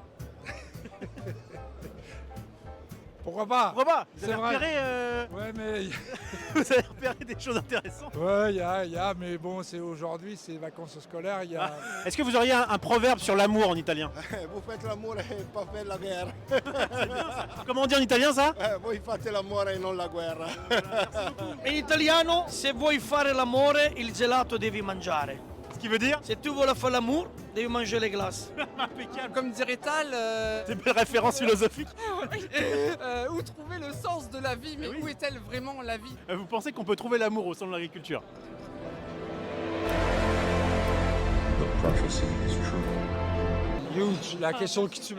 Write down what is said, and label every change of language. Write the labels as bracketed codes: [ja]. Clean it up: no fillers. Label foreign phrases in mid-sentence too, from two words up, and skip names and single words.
[fr] Pourquoi pas? Pourquoi pas? Vous C'est avez vrai. repéré, Ouais, mais vous avez repéré des choses intéressantes? ouais, il y a, mais bon, c'est aujourd'hui, c'est vacances scolaires, il y a. Est-ce que vous auriez un proverbe sur l'amour en italien? Vous faites l'amour et pas faire la guerre. Comment on dit en italien ça? [it] Voi fate l'amore e non la guerra. In italiano, se vuoi fare l'amore, il gelato devi mangiare. [fr] Ce qui veut dire? Si tu veux faire l'amour, devi manger les glaces. Impeccable. Comme dirait Tal, C'est une belle référence philosophique. où trouver le sens de la vie, mais où est-elle vraiment la vie? Vous pensez qu'on peut trouver l'amour au salon de l'agriculture? Huge, la question qui tue